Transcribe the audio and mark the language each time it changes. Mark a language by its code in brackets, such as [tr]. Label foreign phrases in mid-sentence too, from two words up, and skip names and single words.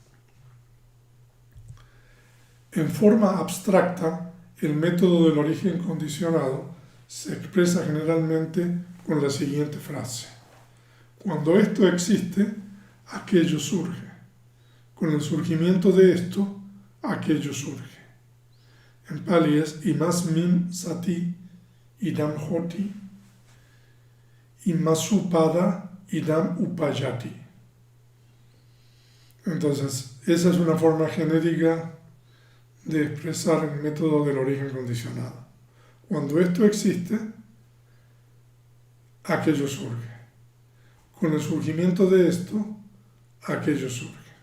[es] En forma abstracta, el método del origen condicionado se expresa generalmente con la siguiente frase: cuando esto existe, aquello surge. Con el surgimiento de esto, aquello surge. En Pali es [pi] imasmin sati idam hoti, imasupada idam upayati. [es] Entonces, esa es una forma genérica de expresar el método del origen condicionado. Cuando esto existe, aquello surge. Con el surgimiento de esto, aquello surge.